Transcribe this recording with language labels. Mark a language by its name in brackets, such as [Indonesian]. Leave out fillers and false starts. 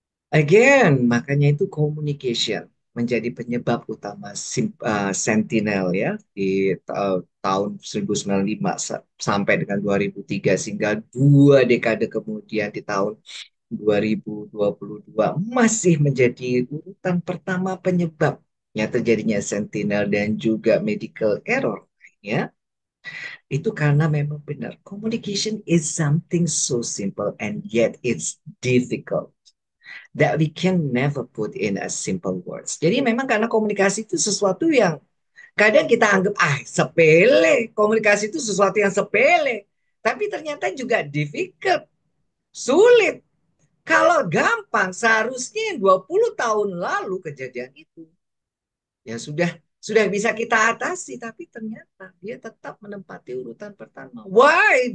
[Indonesian] Again, makanya itu communication menjadi penyebab utama Sentinel ya di tahun 1995 sampai dengan 2003 sehingga 2 dekade kemudian di tahun 2022 masih menjadi urutan pertama penyebabnya terjadinya Sentinel dan juga medical error ya. Itu karena memang benar [English] communication is something so simple and yet it's difficult that we can never put in a simple words. [Indonesian] Jadi memang karena komunikasi itu sesuatu yang kadang kita anggap sepele. Komunikasi itu sesuatu yang sepele. Tapi ternyata juga difficult, sulit. Kalau gampang seharusnya 20 tahun lalu kejadian itu ya sudah bisa kita atasi, tapi ternyata dia tetap menempati urutan pertama. Why?